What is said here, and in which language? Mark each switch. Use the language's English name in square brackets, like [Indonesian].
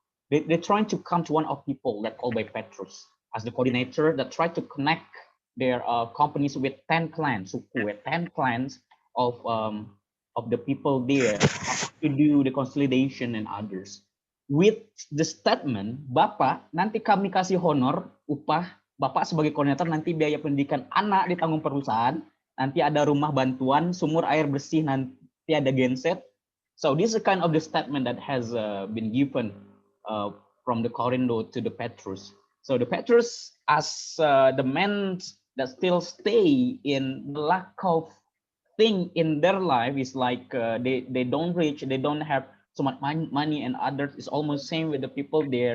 [English] They're trying to come to one of people that called by Petrus as the coordinator that tried to connect their companies with 10 clans, suku, with 10 clans of the people there to do the consolidation and others. With the statement, [Indonesian] Bapak, nanti kami kasih honor upah Bapak sebagai koordinator nanti biaya pendidikan anak ditanggung perusahaan, nanti ada rumah bantuan, sumur air bersih nanti ada genset. [English] So this is kind of the statement that has been given from the Corindo to the Petrus. So the Petrus, as the men that still stay in the lack of thing in their life, is like they don't reach, they don't have so much money, and others is almost same with the people there.